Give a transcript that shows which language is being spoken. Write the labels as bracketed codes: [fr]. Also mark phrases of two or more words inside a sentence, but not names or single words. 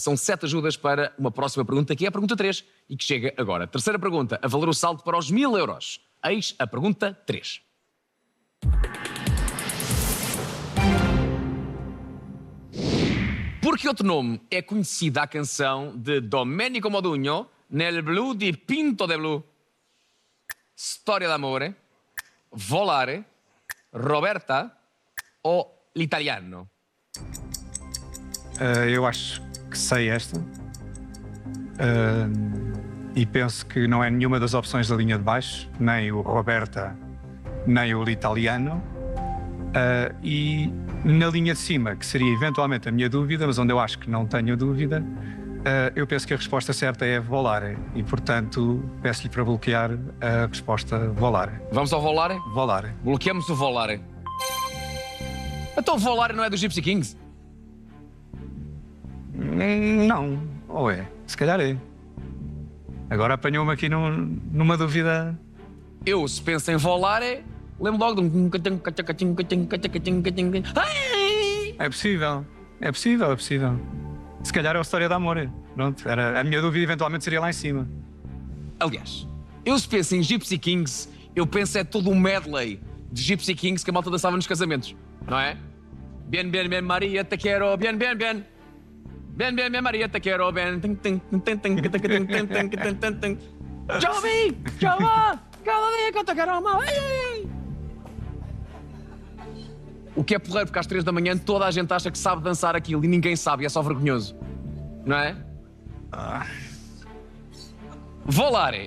[pt] São 7 ajudas para uma próxima pergunta, que é a pergunta 3 e que chega agora. Terceira pergunta, a valer o salto para os 1000 euros. Eis a pergunta 3. Por que outro nome é conhecida a canção de Domenico Modugno, Nel blu di Pinto de Blu? Storia d'amore, Volare, Roberta ou L'Italiano? Eu acho que sei esta. E penso que não é nenhuma das opções da linha de baixo, nem o Roberta, nem o L'Italiano. E na linha de cima, que seria eventualmente a minha dúvida, mas onde eu acho que não tenho dúvida, eu penso que a resposta certa é Volare. E, portanto, peço-lhe para bloquear a resposta Volare. Vamos ao Volare? Volare. Bloqueamos o Volare. Então o Volare não é dos Gypsy Kings? Não. Ou é? Se calhar é. Agora apanhou-me aqui numa dúvida. Eu, se penso em Volare, lembro logo de um... Ai! É possível. É possível, é possível. Se calhar é a história de amor. Pronto, a minha dúvida eventualmente seria lá em cima. Aliás, eu se penso em Gypsy Kings, eu penso é todo um medley de Gypsy Kings que a malta dançava nos casamentos, não é? [es] Bien, bien, bien, Maria, [pt] te quero, [es] bien, bien, bien. Bien, bien, bien, [pt] Maria, te quero, bien. Jovem, chama, cada dia que eu te quero mal. O que é porreiro, porque às 3 da manhã toda a gente acha que sabe dançar aquilo e ninguém sabe, e é só vergonhoso. Não é? Volare.